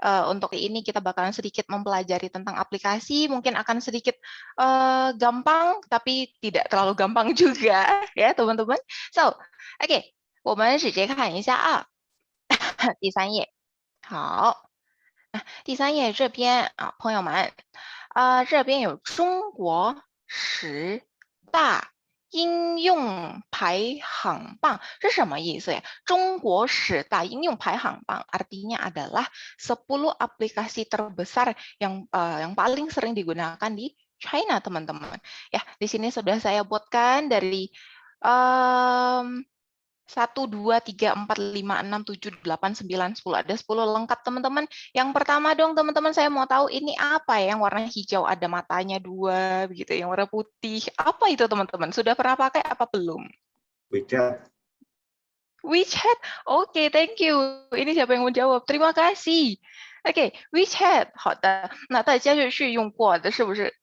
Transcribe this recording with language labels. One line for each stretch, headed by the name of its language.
Indonesian: Untuk ini kita bakalan sedikit mempelajari tentang aplikasi, mungkin akan sedikit gampang, tapi tidak terlalu gampang juga ya teman-teman.
Chinese: So, oke, 我们直接看一下啊，第3页，好，第3页这边啊，朋友们，这边有中国10大应用排行榜是什么意思呀？中国10大应用排行榜
Indonesian: artinya adalah 10 aplikasi terbesar yang paling sering digunakan di China, teman-teman. Ya, di sini sudah saya buatkan dari 1, 2, 3, 4, 5, 6, 7, 8, 9, 10. Ada 10 lengkap, teman-teman. Yang pertama dong, teman-teman, saya mau tahu ini apa ya? Yang warna hijau ada matanya 2, begitu. Yang warna putih. Apa itu, teman-teman? Sudah pernah pakai apa belum? WeChat. WeChat. Oke,
English: thank you.
Indonesian: Ini siapa yang mau jawab? Terima kasih. Oke, WeChat.
Chinese: 好的。那大家是用过的，是不是？